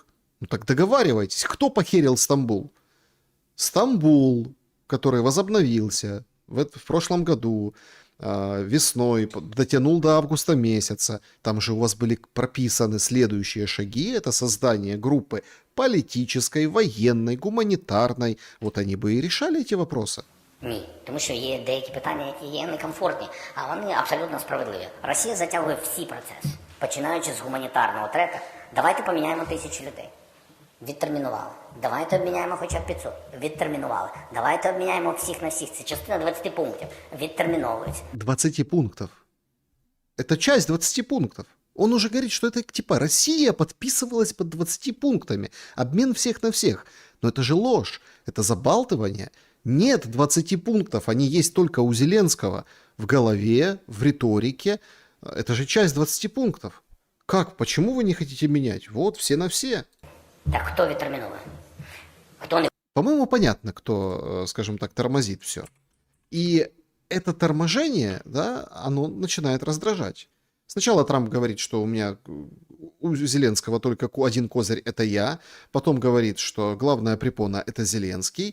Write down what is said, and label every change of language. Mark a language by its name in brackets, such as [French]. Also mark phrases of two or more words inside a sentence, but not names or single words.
[Russian] Ну так договаривайтесь, кто похерил Стамбул? Стамбул, который возобновился в прошлом году, весной, дотянул до августа месяца. Там же у вас были прописаны следующие шаги. Это создание группы политической, военной, гуманитарной. Вот они бы и решали эти вопросы. [Ukrainian] Ні, тому що є деякі питання, які є некомфортні, а вони абсолютно справедливі. Росія затягує всі процеси, починаючи з гуманітарного трека. Давайте поміняємо 1000 людей. Відтермінували. Давайте обміняємо хоча б 500. Відтермінували. Давайте обміняємо всіх на всіх. Це частина 20 пунктів. Відтерміновується. [Russian] 20 пунктов. Это часть 20 пунктов. Он уже говорит, что это типа Россия подписывалась под 20 пунктами. Обмен всех на всех. Но это же ложь. Это забалтывание. Нет 20 пунктов. Они есть только у Зеленского. В голове, в риторике. Это же часть 20 пунктов. Как? Почему вы не хотите менять? Вот, все на все. [Ukrainian] Так хто відтерміновує? Хто не... [Russian] По-моему, понятно, кто, скажем так, тормозит все. И это торможение, да, оно начинает раздражать. Сначала Трамп говорит, что у Зеленского только один козырь — это я. Потом говорит, что главная препона — это Зеленский.